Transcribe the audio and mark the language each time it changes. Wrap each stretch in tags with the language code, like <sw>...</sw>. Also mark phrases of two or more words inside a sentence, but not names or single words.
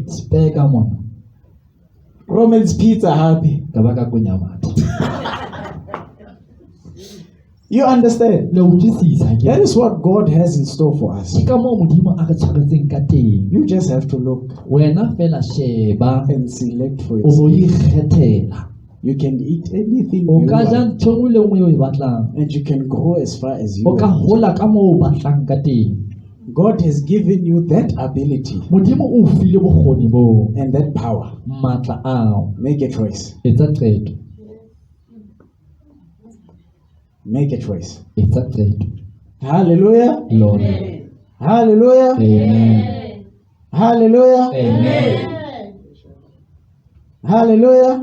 <st>spare ka mona</st> <en>Roman's Pizza Happy.</en> <st>ka ba ka kunyamata.</st> <en>You understand?</en> <st>Le utlwisisa ke</st> <en>That is what God has in store for us.</en> <st>ke ka mo modimo a re tshwaretseng ka teng.</st> <en>You just have to look</en> <st>Wena fela sheba</st> <en>and select for</en> <st>o bo</st> <en>yourself.</en> <st>ikgethela.</st> <en>You can eat anything</en> <st>O</st> <en>you</en> <st>ka ja</st> <en>want,</en> <st>ntho e nngwe le nngwe eo o e batlang.</st> <en>and you can go as far as you</en> <st>O ka</st> <en>want.</en> <st>hola ka moo o batlang ka teng.</st> <en>God has given you that ability</en> <st>Modimo o file bokgoni boo,</st> <en>and that power.</en> <st>matla ao.</st> <en>Make a choice.</en> <st>Etsa qeto,</st> <en>Make a choice.</en> <st>etsa qeto.</st> <en>Hallelujah. Lord. Hallelujah. Amen. Hallelujah. Amen. Hallelujah.</en>